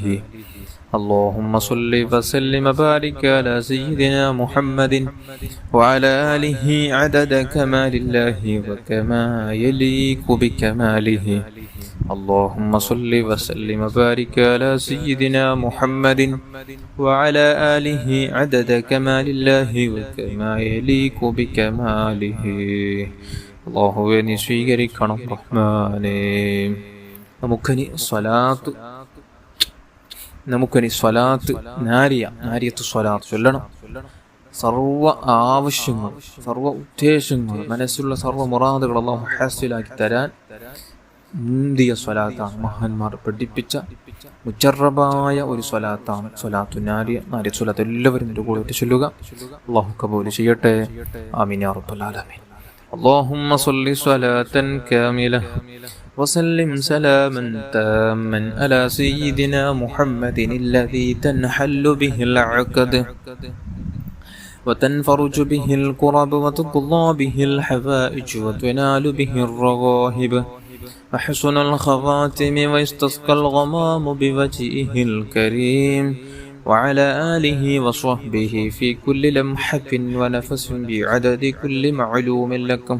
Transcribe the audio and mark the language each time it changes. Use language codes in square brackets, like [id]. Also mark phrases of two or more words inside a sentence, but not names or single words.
[ar] اللهم صل وسلم وبارك على سيدنا محمد وعلى آله عدد كمال الله وكما يليق بكماله. اللهم صل وسلم وبارك على سيدنا محمد وعلى آله عدد كمال الله وكما يليق بكماله. [ml] അല്ലാഹുവേ നീ സ്വീകരിക്കണം റഹ്മാനേ. നമുക്കനി സ്വലാത്ത് നാരിയത്ത് സ്വലാത്ത് ചൊല്ലണം. സർവ ആവശ്യങ്ങൾ, സർവ ഉദ്ദേശങ്ങൾ, മനസ്സിലുള്ള സർവ മുറാദുകൾ അല്ലാഹു ഹാസിലാക്കി തരാൻ മുന്തിയ സ്വലാത്താണ്. മഹാന്മാർ പഠിപ്പിച്ച മുജറബായ ഒരു സ്വലാത്താണ് സ്വലാത്തു നാരിയ സ്വലാത്ത്. എല്ലാവരും എൻ്റെ കൂടെ ചൊല്ലുക. അല്ലാഹു കബൂൽ ചെയ്യട്ടെ. [ar] آمين يا رب العالمين. اللهم صل صلاة كاملة وسلم سلاما تاما على سيدنا محمد الذي تنحل به العقد وتنفرج به الكرب وتقضى به الحوائج وتنال به الرغائب وحسن الخواتم ويستسقى الغمام بوجهه الكريم وعلى آله وصحبه في كل لمحة ونفس بعدد كل معلوم لكم.